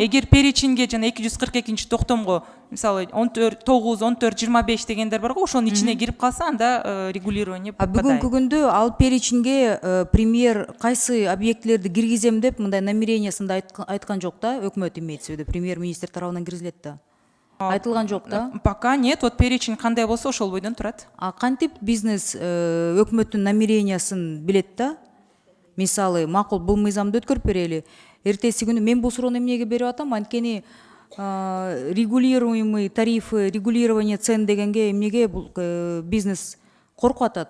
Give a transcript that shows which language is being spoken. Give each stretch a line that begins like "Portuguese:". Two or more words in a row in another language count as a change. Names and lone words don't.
Kyrgyz: Эгер переченге жана 242-токтомго, мисалы 9, 14, 25 дегендер бар го, ошонун ичине кирип калса, анда
Russian: регулирование попадает.
Kyrgyz: Бүгүнкү күндө ал переченге премьер кайсы объектилерди киргизем деп мындай намерениясында айткан жок да, өкмөт
Russian: имеется в виду,
Kyrgyz: премьер-министр тарабынан киргизилет да. Айтылган жок да?
Russian: Пока нет, вот перечень
Kyrgyz: кандай болсо ошол бойдон турат. Кантип бизнес өкмөттүн намерениясын билет да? Мисалы, макул бул мыйзамды өткөрүп берели. Эртеси күнү мен бул суроону эмнеге берип атам? Анткени
Russian: регулируемый тарифы, регулирование цен
Kyrgyz: дегенге эмнеге бул бизнес коркуп атат?